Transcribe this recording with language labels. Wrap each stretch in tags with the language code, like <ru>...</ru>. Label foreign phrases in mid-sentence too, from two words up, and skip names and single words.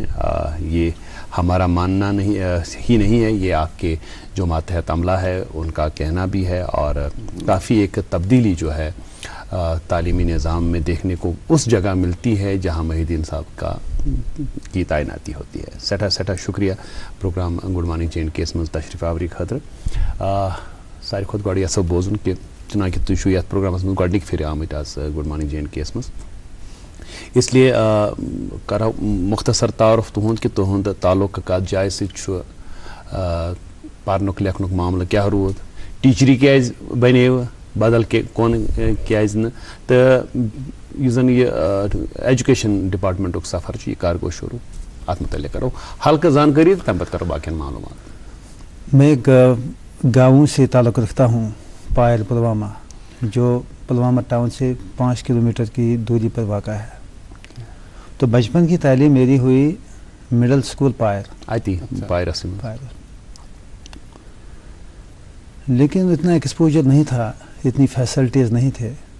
<ur>یہ ہمارا ماننا ہی نہیں ہے، یہ آپ کے جو ماتحت عملہ ہے ان کا کہنا بھی ہے، اور کافی ایک تبدیلی جو ہے تعلیمی نظام میں دیکھنے کو اس جگہ ملتی ہے جہاں محی الدین صاحب کی تعیناتی ہوتی ہے۔</ur> <ks>سٹھا شکریہ پروگرام</ks> <en>Good Morning</en> <ks>JNK اس میں تشریف آوری خاطر۔ ساری خود گاڑی اصل بوزن کہ چنانکہ تُہۍ چھُو یَتھ پروگرامَس منٛز گۄڈنِکہِ پھِرِ آمٕتۍ آز</ks> <en>Good Morning</en> <ks>جے اینڈ کے یَس منٛز اس لیے کرو مختصر تعارف تُہُنٛد کہِ تُہُنٛد تعلق کَتھ جایہِ سۭتۍ چھُ پَرنُک لیکھنُک معاملہٕ کیٛاہ روٗد ٹیٖچری کیٛازِ بَنیوٕ بدل کون کیٛازِ نہٕ تہٕ یُس زَن یہِ ایجوکیشن ڈپارٹمنٹُک سفر چھُ یہِ کر گوٚو شروٗع اَتھ متعلق کرو ہلکہٕ زانکٲری تہٕ تَمہِ پتہٕ کرو باقین معلومات.</ks> <ur>میں گاؤں سے تعلق رکھتا ہوں پائل پلوامہ جو پلوامہ ٹاؤن سے 5 کلومیٹر کی دوری پر واقع ہے. تو بچپن کی تعلیم میری ہوئی مڈل اسکول پائر</ur> <ks>اتی پائرس</ks> <ur>پائر لیکن اتنا ایکسپوجر نہیں تھا اتنی فیسلٹیز نہیں تھے.</ur>